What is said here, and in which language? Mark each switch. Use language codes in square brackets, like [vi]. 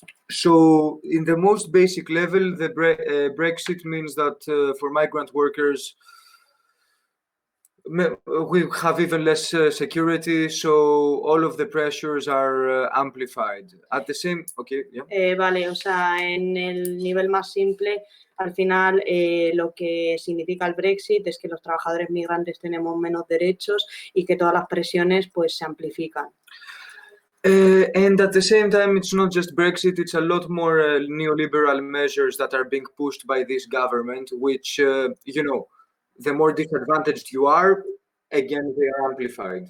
[en] So in the most basic level, the Brexit means that for migrant workers, we have even less security, so all of the pressures are amplified. At the same, okay, yeah. [es] Vale, o sea, en el nivel más simple, al final lo que significa el Brexit es que los trabajadores migrantes tenemos menos derechos y que todas las presiones pues se amplifican. [en] And at the same time, it's not just Brexit, it's a lot more neoliberal measures that are being pushed by this government, which, you know, the more disadvantaged you are, again, they are amplified.